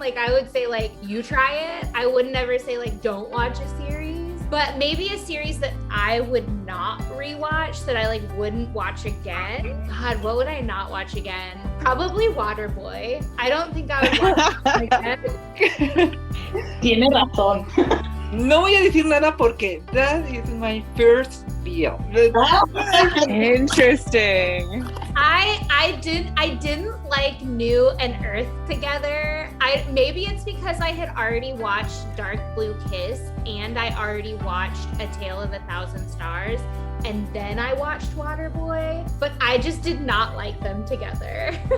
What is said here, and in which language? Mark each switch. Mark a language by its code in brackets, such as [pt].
[en] I would say you try it. I would never say don't watch a series. But maybe a series that I would not rewatch, that I wouldn't watch again. God, what would I not watch again? Probably Waterboy. I don't think I would watch it again. [es] Tiene razón. No voy a decir nada porque [en] that is my first BL. Interesting. I didn't like New and Earth together. Maybe it's because I had already watched Dark Blue Kiss and I already watched A Tale of a Thousand Stars, and then I watched Waterboy, but I just did not like them together.